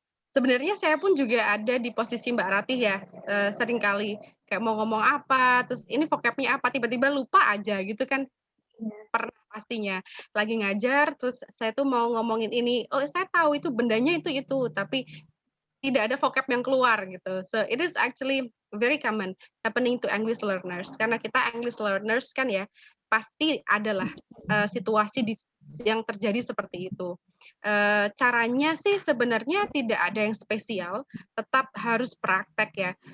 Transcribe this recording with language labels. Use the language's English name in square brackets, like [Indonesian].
[Indonesian] Sebenarnya saya pun juga ada di posisi Mbak Ratih ya, seringkali kayak mau ngomong apa, terus ini vocabnya apa, tiba-tiba lupa aja gitu kan. Pernah pastinya. Lagi ngajar, terus saya tuh mau ngomongin ini, oh saya tahu itu bendanya itu, tapi tidak ada vocab yang keluar gitu. [English] So it is actually very common happening to English learners. [Indonesian] Karena kita English learners kan ya, pasti adalah situasi yang terjadi seperti itu. Caranya sih sebenarnya tidak ada yang spesial, tetap harus praktek ya.